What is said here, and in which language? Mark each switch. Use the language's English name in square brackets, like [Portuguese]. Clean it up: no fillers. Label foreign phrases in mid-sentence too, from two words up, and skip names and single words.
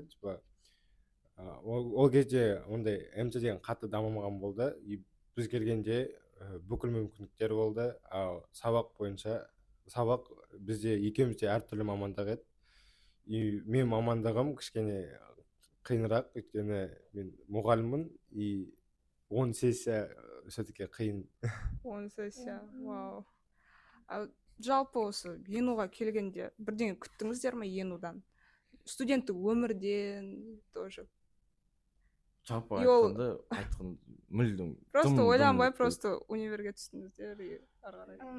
[Kazakh] Типа ол кезде ондай МТ деген қатты дамымаған болды. И біз келгенде бүкіл мүмкіндіктер болды. Ал сабақ бойынша сабақ бізде екеумізде әртүрлі мамандық еді. И мен мамандығым кішкене қиынырақ, өйткені мен мұғаліммін. И 10 сессия все-таки қиын. 10 сессия, вау. Жалпы осы енуға келгенде бірдеңе күттіңіздер ме енудан? Студенттік өмірден тоже. Жалпы айтқанда мүлдем. Просто ойланбай, просто универге түстіңіздер и ары қарай.